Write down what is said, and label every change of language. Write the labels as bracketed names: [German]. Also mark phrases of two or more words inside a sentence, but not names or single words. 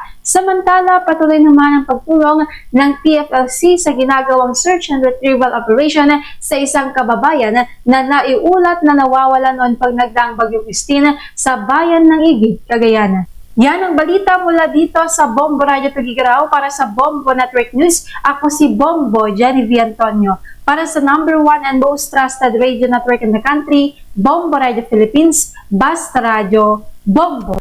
[Filipino] Samantala, patuloy naman ang pagtulong ng TFLC sa ginagawang [English] search and retrieval operation [Filipino] sa isang kababayan na naiulat na nawawala noon pag nagdaang Bagyong Christine sa bayan ng Igig, Cagayan. Yan ang balita mula dito sa Bombo Radio Tugigaraw para sa Bombo Network News. Ako si Bombo Genevieve Antonio para sa [English] #1 and most trusted radio network in the country, [Filipino] Bombo Radio Philippines, Basta Radio, Bombo.